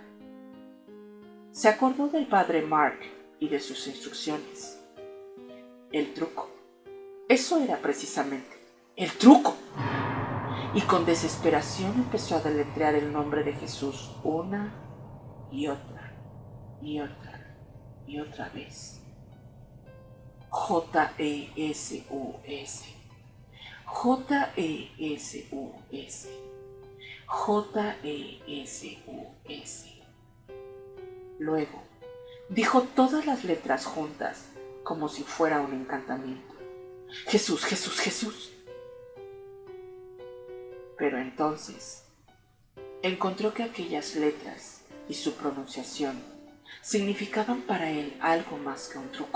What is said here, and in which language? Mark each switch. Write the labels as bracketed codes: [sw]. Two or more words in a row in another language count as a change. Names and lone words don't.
[es] Se acordó del padre Mark y de sus instrucciones. El truco. Eso era precisamente el truco. Y con desesperación empezó a deletrear el nombre de Jesús una y otra y otra y otra vez. J-E-S-U-S. J-E-S-U-S. J-E-S-U-S. Luego, dijo todas las letras juntas, como si fuera un encantamiento. Jesús, Jesús, Jesús. Pero entonces, encontró que aquellas letras y su pronunciación significaban para él algo más que un truco.